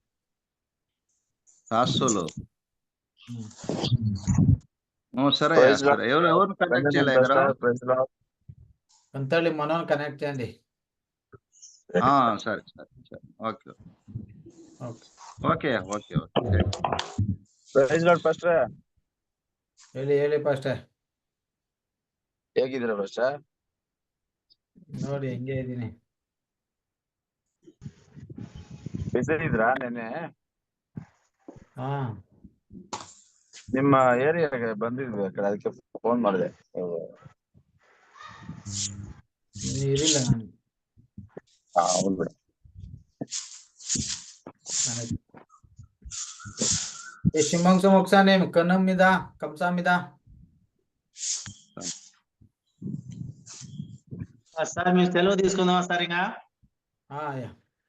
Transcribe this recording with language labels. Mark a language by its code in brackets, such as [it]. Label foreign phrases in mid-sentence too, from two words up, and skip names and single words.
[te] సాసులు. సరే సరే. ఎవరు కనెక్ట్ చేయాలి? కొంతళ్ళి మనం కనెక్ట్ చేయండి. సరే సరే సరే. ఓకే [kn] ఓಕೆ ಓಕೆ ಓಕೆ. [en] Praise Lord Pastor. [kn] ಹೇಳಿ ಪಾಸ್ಟರ್. ಹೇಗಿದ್ದೀರಾ ಪಾಸ್ಟರ್? ನೋಡಿ ಹೆಂಗೆ ಇದ್ದೀನಿ. ಬಿಸಿ ಇದ್ರಾ ನೆನ್ನೆ? ಹಾ ನಿಮ್ಮ ಏರಿಯಾಗೆ ಬಂದಿದ್ವಿ ಆ ಕಡೆ, ಅದಕ್ಕೆ ಫೋನ್ ಮಾಡಿದೆ. ಇರಿಲ್ಲ ನಾನು. ಹೌದು ಬಿಡಿ. ಶಿಮಂಸ ಮೋಕ್ಷಾನೆ ಕನ್ನಮ್ಮಿದ ಕಂಸಾಮಿದ [te] సార్ మేము సెలవు తీసుకుందామా సార్ ఇంకా? యా